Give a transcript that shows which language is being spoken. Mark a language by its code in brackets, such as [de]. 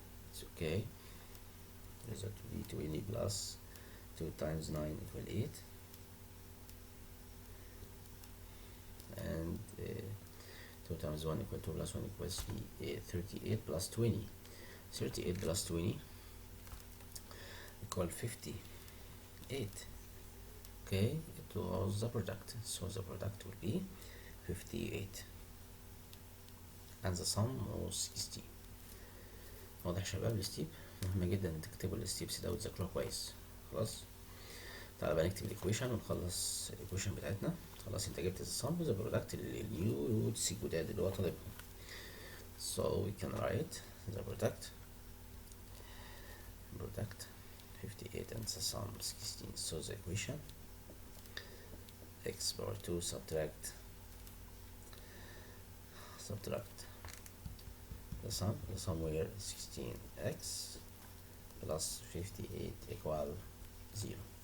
[en] It's okay. Result will be 20 plus 2 times 9 equal 8, and 2 times 1 equal 2 plus 1 equals 3, 38 plus 20. 38 plus 20 equal 58. Okay, it was the product, so the product will be 58 and the sum was 16. [ar] واضح يا شباب؟ الستيب مهم جدا تكتبوا الستيبس ده وتذاكروها كويس. خلاص، تعالى بقى نكتب الايكويشن ونخلص الايكويشن بتاعتنا. خلاص انت جبت السم [en] وذا برودكت النيو روتس [ar] الجداد اللي هو طالبهم. [en] So we can write the product 58 and the sum 16. So the equation x power 2 subtract the sum where 16x plus 58 equal 0.